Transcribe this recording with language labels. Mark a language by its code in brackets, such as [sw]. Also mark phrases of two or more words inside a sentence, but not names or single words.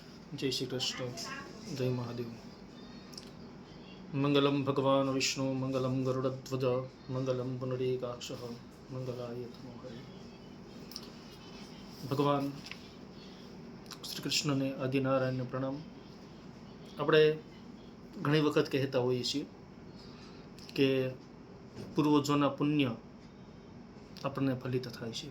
[hi] जय श्री कृष्ण। जय महादेव। [sa] मंगलम भगवान विष्णु मंगलम गरुड़ध्वज मंगलम पुनरीकाक्षः मंगलाय तमो हरि। [gu] ભગવાન શ્રી કૃષ્ણને આદિનારાયણને પ્રણામ। આપણે ઘણી વખત કહેતા હોઈએ છીએ કે પૂર્વજોના પુણ્ય આપણને ફલિત થાય છે।